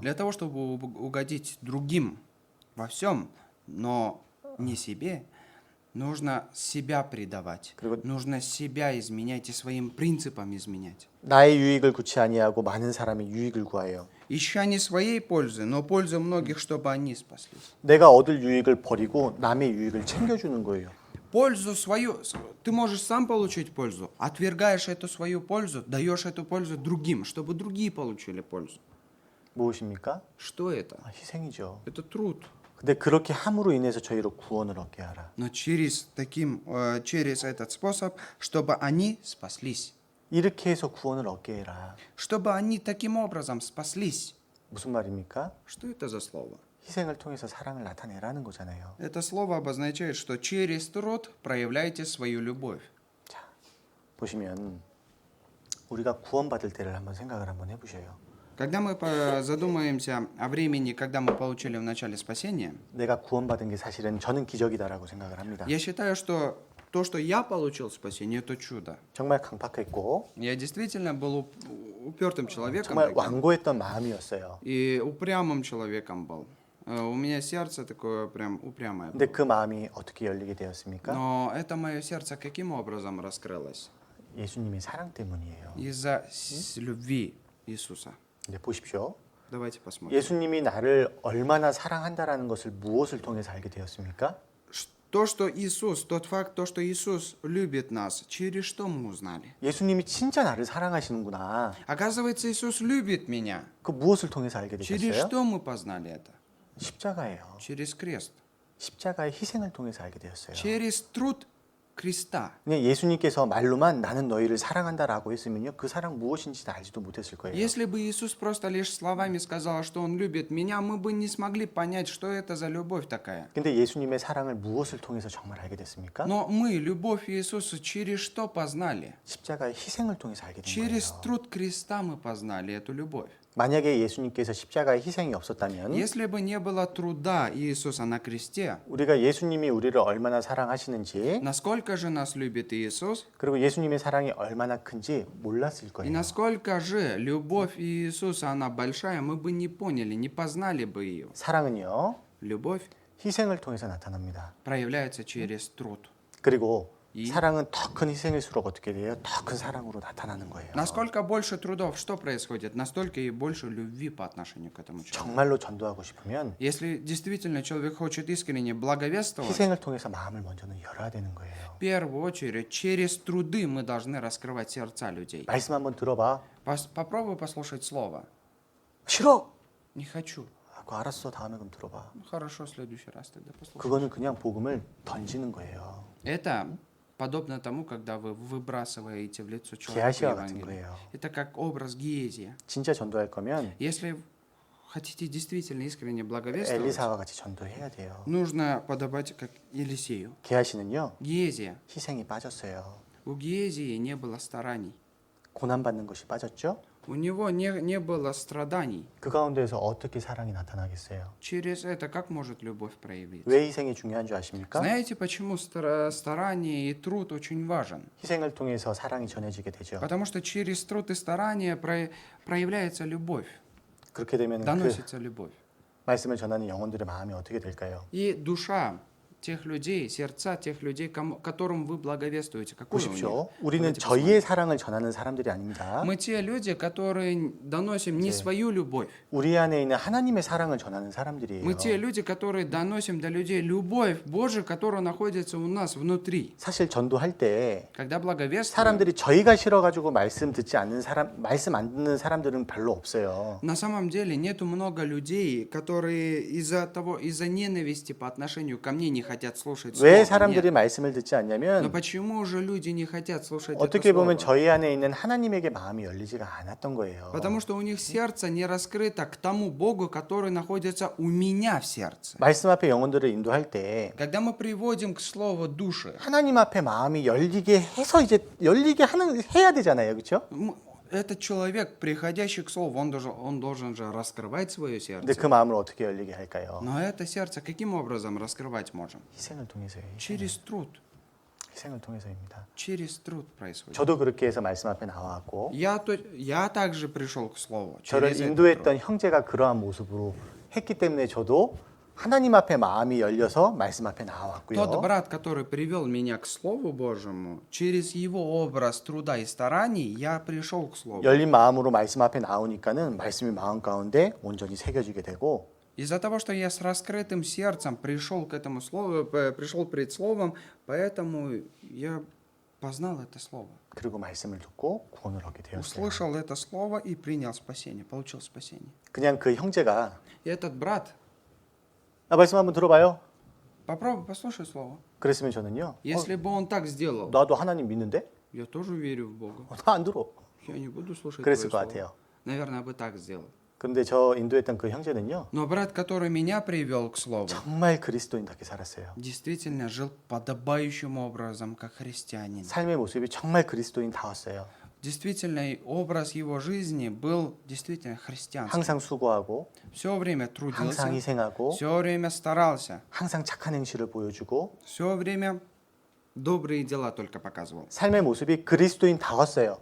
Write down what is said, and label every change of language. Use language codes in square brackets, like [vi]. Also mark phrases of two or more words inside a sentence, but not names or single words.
[ru] Для того, чтобы угодить другим во всем, но не себе, нужно себя предавать. [ko] 그리고 [ru] Нужно себя изменять и своим принципам изменять. [ko] 나의 유익을 구치 아니하고 많은 사람의 유익을 구하여 [ru] Ища не своей пользы, но пользы многих, чтобы они спаслись. [ko] 내가 얻을 유익을 버리고 남의 유익을 챙겨주는 거예요. [ru] Пользу свою, ты можешь сам получить пользу, отвергаешь эту свою пользу, даешь эту пользу другим, чтобы другие получили пользу. [ko] 무엇입니까? [ru] Что это? [ko] 희생이죠. [ru] Это труд. [ko] 근데 그렇게 함으로 인해서 저희로 구원을 얻게 하라. [ru] Но через этот способ, чтобы они спаслись. [ko] 이렇게 해서 구원을 얻게 해라. [ru] Чтобы они таким образом спаслись. [ko] 무슨 말입니까? [ru] Что это за слово? [ko] 희생을 통해서 사랑을 나타내라는 거잖아요. [ru] Это слово обозначает, что через труд проявляйте свою любовь. [ko] 보시면 우리가 구원받을 때를 한번 생각을 한번 해보셔요. [ru] Когда мы задумаемся о времени, когда мы получили в начале спасения, [ko] 내가 구원받은 게 사실은 저는 기적이다라고 생각을 합니다. [ru] я считаю, что то, что я получил спасение, это чудо. [ko] 정말 강팍했고 [ru] Я действительно был упертым человеком [ko] 정말 [ru] таким, [ko] 완고했던 마음이었어요. [ru] и упрямым человеком был. У меня сердце такое прям упрямое [ko] 근데 [ru] было. [ko] 그 마음이 어떻게 열리게 되었습니까? [ru] Но это мое сердце каким образом раскрылось? [ko] 예수님의 사랑 때문이에요. [ru] Из-за любви Иисуса. [ko] 근데 보십시오. [ru] Давайте посмотрим. [ko] 예수님이 나를 얼마나 사랑한다라는 것을 무엇을 통해서 알게 되었습니까? [ru] То, что Иисус, тот факт, то, что Иисус любит нас, через что мы узнали? [ko] 예수님이 진짜 나를 사랑하시는구나. [ru] Оказывается, Иисус любит меня. [ko] 그 무엇을 통해서 알게 [ru] Через [ko] 되셨어요? [ru] что мы познали это? [ko] 십자가예요. [ru] Через крест. [ko] 십자가의 희생을 통해서 알게 되었어요. [ru] Через труд креста. [ko] 그냥 예수님께서 말로만 나는 너희를 사랑한다라고 했으면요, 그 사랑 무엇인지 알지도 못했을 거예요. [ru] Если бы Иисус просто лишь словами сказал, что Он любит меня, мы бы не смогли понять, что это за любовь такая. [ko] 근데 예수님의 사랑을 무엇을 통해서 정말 알게 됐습니까? [ru] Но мы любовь Иисуса через что познали? [ko] 십자가의 희생을 통해서 알게 된 [ru] Через [ko] 거예요. [ru] труд креста мы познали эту любовь. [ko] 만약에 예수님께서 십자가의 희생이 없었다면 [ru] Если бы не было труда Иисуса на кресте, [ko] 우리가 예수님이 우리를 얼마나 사랑하시는지 [ru] насколько же нас любит Иисус, [ko] 그리고 예수님의 사랑이 얼마나 큰지 몰랐을 [ru] и [ko] 거예요. [ru] насколько же любовь Иисуса, она большая, мы бы не поняли, не познали бы ее. [ko] 사랑은요, [ru] Любовь [ko] 희생을 통해서 나타납니다. [ru] проявляется через труд. [ko] 그리고 이- 사랑은 더 큰 희생일수록 어떻게 돼요? 더 큰 사랑으로 나타나는 거예요. [ru] Насколько больше трудов, что происходит? Настолько и больше любви по отношению к этому человеку. [ko] 정말로 전도하고 싶으면 [ru] Если действительно человек хочет искренне благовествовать, [ko] 희생을 통해서 마음을 먼저는 열어야 되는 거예요. [ru] в первую очередь через труды мы должны раскрывать сердца людей. [ko] 말씀 한번 들어봐. [ru] Попробуй послушать слово. [ko] 싫어. [ru] Не хочу. [ko] 그 알았어. 다음에 그럼 들어봐. [ru] Ну, хорошо, в следующий раз тогда послушай. [ko] 그거는 그냥 복음을 던지는 거예요. [ru] Это подобно тому, когда вы выбрасываете в лицо человека [ko] 게하시와 같은 [ru] Евангелие. [ko] 거예요. [ru] Это как образ Гиезия. [ko] 진짜 전도할 거면 [ru] Если хотите действительно искренне благовествовать, [ko] 엘리사와 같이 전도해야 돼요. [ru] нужно подобать как Елисею. [ko] 게하시는요, [ru] Гиезия. [ko] 희생이 빠졌어요. [ru] У Гиезии не было стараний. [ko] 고난받는 것이 빠졌죠? [ru] У него не было страданий. [ko] 그 가운데에서 어떻게 사랑이 나타나겠어요? [ru] Через это как может любовь проявиться? [ko] 왜 희생이 중요한 줄 아십니까? [ru] Знаете, почему старание и труд очень важен? [ko] 희생을 통해서 사랑이 전해지게 되죠. [ru] Потому что через труд и старание проявляется любовь, [ko] 그렇게 되면 그 [ru] доносится любовь. [ko] 말씀을 전하는 영혼들의 마음이 어떻게 될까요? [ru] И душа тех людей, сердца тех людей, которым вы благовествуете, какое у них? [ko] 보십시오. 우리는 [ru] Давайте [ko] 저희의 사랑을 전하는 사람들이 아닙니다. [ru] Мы те люди, которые доносим не свою любовь. [ko] 우리 안에 있는 하나님의 사랑을 전하는 사람들이에요. [ru] Мы те люди, которые доносим до людей любовь Божию, которая находится у нас внутри. [ko] 사실 전도할 때 [ru] Когда благовествуем, [ko] 사람들이 저희가 싫어가지고 말씀 듣지 않는 사람, 말씀 안 듣는 사람들은 별로 없어요. [ru] на самом деле нету много людей, которые из-за ненависти по отношению ко мне не хотят слушать [ko] 왜 [ru] слово. [ko] 사람들이 [ru] Нет. [ko] 말씀을 듣지 [ru] Но [ko] 않냐면 [ru] почему же люди не хотят слушать это [ko] 어떻게 보면 [ru] слово? [ko] 저희 안에 있는 하나님에게 마음이 열리지가 않았던 거예요. [ru] Потому что у них сердце не раскрыто к тому Богу, который находится у меня в сердце. [ko] 말씀 앞에 영혼들을 인도할 때 [ru] Когда мы приводим к слову души, [ko] 하나님 앞에 마음이 열리게 해서 이제 열리게 해야 되잖아요, 그렇죠? [ru] этот человек, приходящий к слову, он должен же раскрывать свое [ko] 근데 [ru] сердце. [ko] 그 마음을 어떻게 열리게 할까요? [ru] Но это сердце каким образом раскрывать можем? [ko] 희생을 통해서요. [ru] Через труд. [ko] 희생을 통해서입니다. [ru] Через труд происходит. [ko] 저도 그렇게 해서 말씀 앞에 나와왔고 [ru] Я также пришел к слову. [ko] 저를 [ru] Через этот труд. [ko] 인도했던 형제가 그러한 모습으로 했기 때문에 저도 하나님 앞에 마음이 열려서 말씀 앞에 [ru] Тот [ko] 나와왔고요. [ru] брат, который привел меня к Слову Божьему, через его образ труда и стараний я пришел к Слову. [ko] 열린 마음으로 말씀 앞에 나오니까는 말씀이 마음 가운데 온전히 새겨지게 되고 [ru] Из-за того, что я с раскрытым сердцем пришел к этому Слову, пришел пред Словом, поэтому я познал это Слово. [ko] 그리고 말씀을 듣고 구원을 얻게 되었어요. [ru] Услышал это Слово и принял спасение, получил спасение. [ko] 그냥 그 형제가 [ru] И этот брат, [ko] 말씀 한번 들어봐요. [ru] попробуй, послушай Слово. [ko] 그랬으면 저는요. [ru] Если бы он так сделал, [ko] 나도 하나님 믿는데? [ru] я тоже верю в Бога. [ko] 나 안 들어. [ru] Я не буду слушать [ko] 그랬을 [ru] твое [ko] 것 [ru] Слово. [ko] 같아요. [ru] Наверное, бы так сделал. [ko] 그런데 저 인도했던 그 형제는요. [ru] Но брат, который меня привел к Слову, [ko] 정말 그리스도인답게 살았어요. [ru] действительно жил подобающим образом, как христианин. [ko] 삶의 모습이 정말 그리스도인다웠어요. [ru] Действительно, образ его жизни был действительно христианским. [ko] 항상 수고하고 [ru] Все время [ko] 항상 [ru] трудился, [ko] 희생하고 [ru] все время старался, [ko] 항상 착한 행실을 보여주고 [ru] все время добрые дела только показывал. [ko] 삶의 모습이 그리스도인다웠어요.